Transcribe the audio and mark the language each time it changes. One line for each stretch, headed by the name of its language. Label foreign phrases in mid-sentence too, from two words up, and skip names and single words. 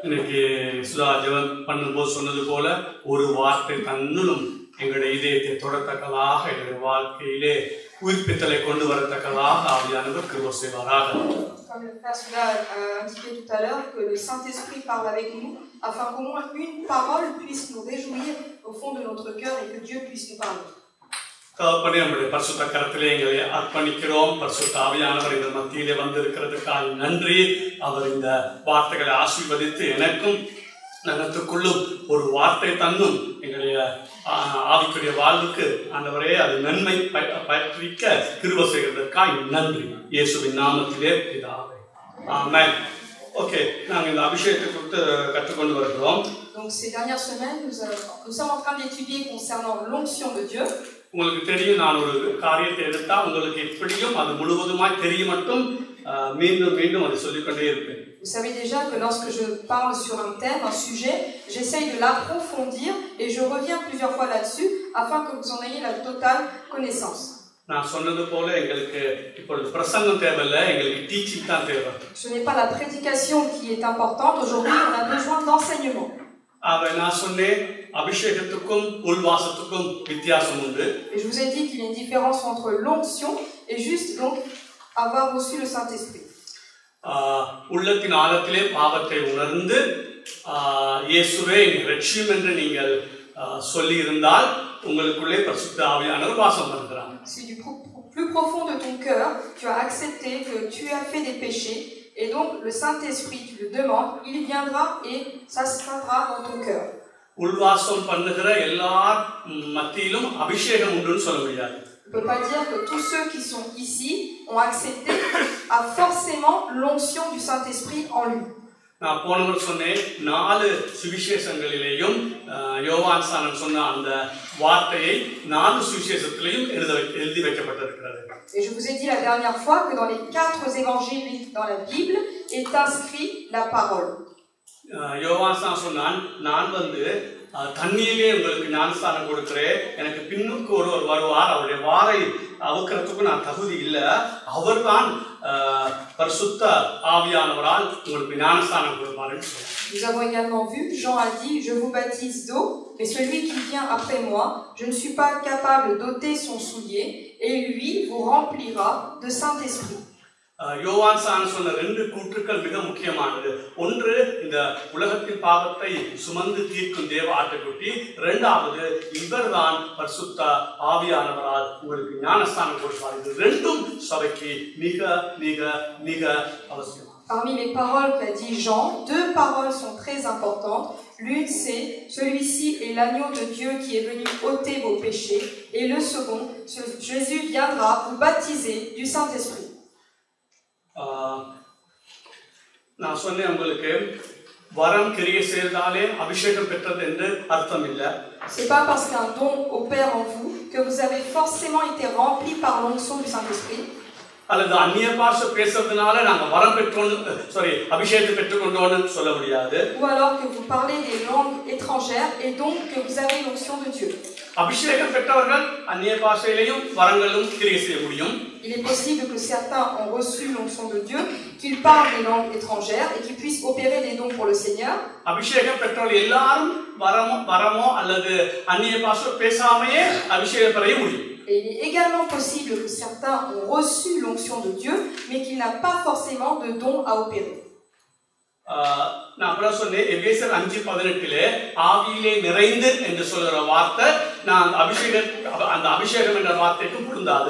French: Comme le frère Soula a indiqué tout à l'heure, que le Saint-Esprit parle avec nous afin qu'au moins une parole puisse nous réjouir au fond de notre cœur et que Dieu puisse nous parler.
Tamil: ஒரு வார்த்தை தன்னும் எங்களுடைய ஆவிக்குரிய வாழ்வுக்கு ஆண்டவரே அது நன்மை பற்றிக்க கிருபை செய்கிறதற்காக நன்றி இயேசுவின் நாமத்திலே பிதாவே ஆமென். ஓகே, நாங்கள் இந்த அபிஷேகத்தை குறித்து கற்றுக்கொண்டு வருகிறோம்.
French: Donc ces dernières semaines nous sommes en train d'étudier concernant l'onction de Dieu.
Tamil: உங்களுக்கு தெரியும், நான் ஒரு காரியத்தை எடுத்தா உங்களுக்கு எப்படியும் அது முழுவதுமாய் தெரிய மட்டும் மீண்டும் மீண்டும் அதை சொல்லிக்கொண்டே இருப்பேன்.
French: Vous savez déjà que lorsque je parle sur un thème, un sujet, j'essaye de l'approfondir et je reviens plusieurs fois là-dessus afin que vous en ayez la totale connaissance. Ce n'est pas la prédication qui est importante. Aujourd'hui, on a besoin d'enseignement. Et je vous ai dit qu'il y a une différence entre l'onction et juste donc avoir reçu le Saint-Esprit.
Tamil: உள்ளத்தின் ஆழத்திலே பாவத்தை உணர்ந்து இயேசுவே இரட்சியும் என்று நீங்கள் சொல்லி இருந்தால் உங்களுக்குள்ளே பரிசுத்த ஆவியானவர் வாசம் பண்ணுகிறார்.
French: Si du plus profond de ton cœur tu as accepté que tu as fait des péchés et donc le Saint-Esprit tu le demandes, il viendra et ça se fera dans ton cœur.
Tamil: உள்வாசம் பண்ணுகிற எல்லார் மத்தியிலும் அபிஷேகம் உண்டுன்னு சொல்ல முடியாது.
French: On ne peut pas dire que tous ceux qui sont ici ont accepté a forcément l'onction du Saint-Esprit en lui.
Tamil: நான் போனவர் சொன்னேன், 4 சுவிசேஷங்களிலேயும் யோவான் சானன் சொன்ன அந்த வார்த்தையை 4 சுவிசேஷத்திலேயும் எழுதி வைக்கப்பட்டிருக்கிறது.
French: Et je vous ai dit la dernière fois que dans les 4 évangiles dans la Bible est inscrit la parole.
Tamil: யோவான் சானன் சொன்னான், நான் வந்து தண்ணீரிலே உங்களுக்கு ஞானஸ்தானம் கொடுக்கிறேன், எனக்கு பின்னுக்கு ஒருவர் வருவார், அவருடைய வாரை அவுக்கிறதுக்கு நான் தகுதி இல்லை, அவர்தான் பரிசுத்த ஆவியானவரால் உங்களுக்கு ஞானஸ்தானம் கொடுப்பாருன்னு சொன்னார்.
French: Nous avons également vu, Jean a dit, je vous baptise d'eau, mais celui qui vient après moi, je ne suis pas capable d'ôter son soulier, et lui vous remplira de Saint-Esprit.
Tamil: யோவான் சானன் சொன்ன 2 கூற்றுக்கள் மிக முக்கியமானது. ஒன்று, இந்த உலகத்தின் பாவத்தை சுமந்து தீர்க்கும் தேவ ஆட்டுக்குட்டி. இரண்டாவது, இவர்தான் பரிசுத்த ஆவியானவரால் உங்களுக்கு ஞானஸ்தானம் கொடுப்பார். இது ரெண்டும் சபைக்கு மிக மிக மிக அவசியம்.
French: Parmi les paroles qu'a dit Jean, 2 paroles sont très importantes. L'une c'est, celui-ci est l'agneau de Dieu qui est venu ôter vos péchés. Et le second, Jésus viendra vous baptiser du Saint-Esprit.
Tamil: நான் சொன்னேன் உங்களுக்கு, வரம் கிரியை செய்தாலே அபிஷேகம் பெற்றது என்று அர்த்தம் இல்லை.
French: C'est pas parce qu'un don opère en vous que vous avez forcément été rempli par l'onction du Saint-Esprit.
Tamil: அல்லது அந்நிய பாஷை பேசுறதுனால நாங்க வரம் பெற்றோம், அபிஷேகத்தை பெற்றுக்கொண்டோம்னு சொல்ல முடியாது.
French: Ou alors que vous parlez des langues étrangères et donc que vous avez l'onction de Dieu.
Tamil: அபிஷேகம் பெற்றவர்கள் அந்நிய பாஷையிலேயும் வரங்களும் கிரியை செய்ய முடியும்.
French: Il est possible que certains ont reçu l'onction de Dieu, qu'ils parlent des langues étrangères et qu'ils puissent opérer des dons pour le Seigneur.
Tamil: அபிஷேகம் பெற்றவர்கள் எல்லாரும் வரமோ அல்லது அந்நிய பாஷை பேசாமையே அபிஷேகம் பெற முடியும்.
French: Et il est également possible que certains ont reçu l'onction de Dieu, mais qu'il n'a pas forcément de don à opérer.
Tamil: நான் அப்புறம் சொன்னேன், எபேசியர் 5:18 ஆவியிலே நிறைந்து என்று சொல்கிற வார்த்தை நான் அந்த அபிஷேகம் என்ற வார்த்தைக்கு பொருந்தாது.